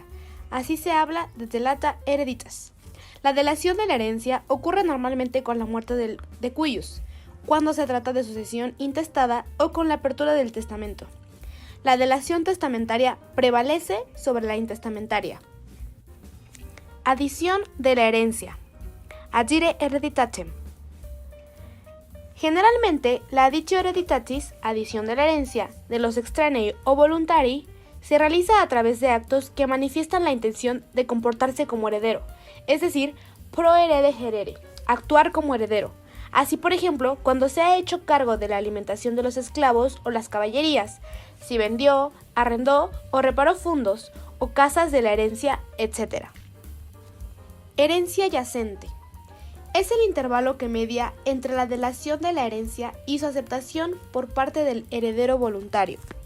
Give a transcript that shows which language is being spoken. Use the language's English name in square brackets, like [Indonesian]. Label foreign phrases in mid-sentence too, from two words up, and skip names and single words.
[Spanish] Así se habla de [Latin] delata hereditas. [Spanish] La delación de la herencia ocurre normalmente con la muerte [Latin] de cuius, [Spanish] cuando se trata de sucesión intestada o con la apertura del testamento. La delación testamentaria prevalece sobre la intestamentaria. Adición de la herencia. [Latin] Adire hereditatem. [Spanish] Generalmente, la [Latin] additio hereditatis, [Spanish] adición de la herencia, de los [Latin] extranei o voluntari, [Spanish] se realiza a través de actos que manifiestan la intención de comportarse como heredero, es decir, [Latin] pro herede herere, [Spanish] actuar como heredero. Así, por ejemplo, cuando se ha hecho cargo de la alimentación de los esclavos o las caballerías, si vendió, arrendó o reparó fundos o casas de la herencia, etc. Herencia yacente. Es el intervalo que media entre la delación de la herencia y su aceptación por parte del heredero voluntario.